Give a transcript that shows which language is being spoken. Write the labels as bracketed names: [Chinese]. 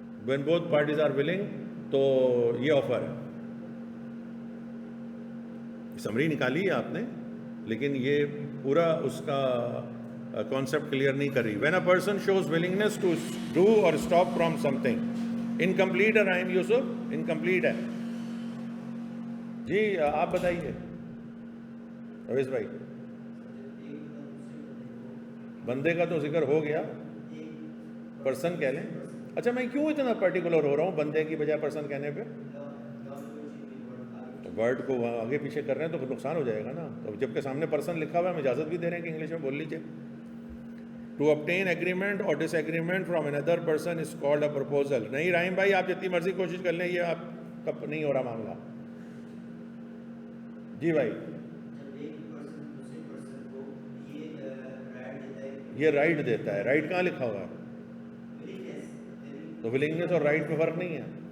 [English] when both parties are willing, [Urdu] تو یہ offer ہے. سمری نکالی ہے آپ نے، لیکن یہ پورا اس کا کانسیپٹ کلیئر نہیں کر رہی. [English] when a person shows willingness to do or stop from something. [Urdu] incomplete ہے رائم یوسف، incomplete ہے. جی آپ بتائیے اویس بھائی. بندے کا تو ذکر ہو گیا، پرسن کہہ لیں. اچھا میں کیوں اتنا پرٹیکولر ہو رہا ہوں بندے کی بجائے پرسن کہنے پہ؟ ورڈ کو آگے پیچھے کر رہے ہیں تو نقصان ہو جائے گا نا. تو جب کہ سامنے پرسن لکھا ہوا ہے، ہم اجازت بھی دے رہے ہیں کہ انگلش میں بول لیجیے. [English] To obtain agreement or disagreement from another person is called a proposal. [Urdu] نہیں رحیم بھائی آپ جتنی مرضی کوشش کر لیں، یہ آپ کب نہیں ہو رہا معاملہ. جی بھائی. یہ رائٹ دیتا ہے. رائٹ کہاں لکھا ہوا ہے؟ تو ولنگنس اور رائٹ میں فرق نہیں ہے.